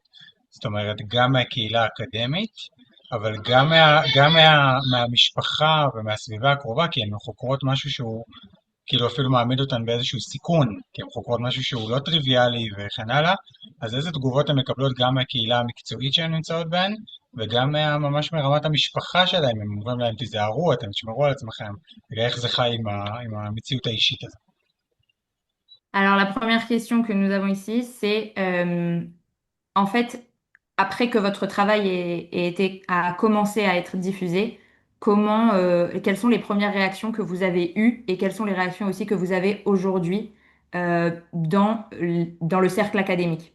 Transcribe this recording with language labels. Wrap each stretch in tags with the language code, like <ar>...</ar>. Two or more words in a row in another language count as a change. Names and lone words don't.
<he>זאת אומרת, גם מהקהילה האקדמית, אבל גם מהמשפחה ומהסביבה הקרובה, כי הן חוקרות משהו שהוא כאילו אפילו מעמיד אותן באיזשהו סיכון, כי הן חוקרות משהו שהוא לא טריוויאלי וכן הלאה, אז איזה תגובות הן מקבלות גם מהקהילה המקצועית שהן נמצאות בהן, וגם ממש מרמת המשפחה שלהם, הם אומרים להם תיזהרו, אתם תשמרו על עצמכם, ואיך זה חי עם המציאות האישית הזאת.</he> <fr>Alors, la première question que nous avons ici, c'est en fait, après que votre travail a commencé à être diffusé, quelles sont les premières réactions que vous avez eues et quelles sont les réactions aussi que vous avez aujourd'hui dans le cercle académique?</fr>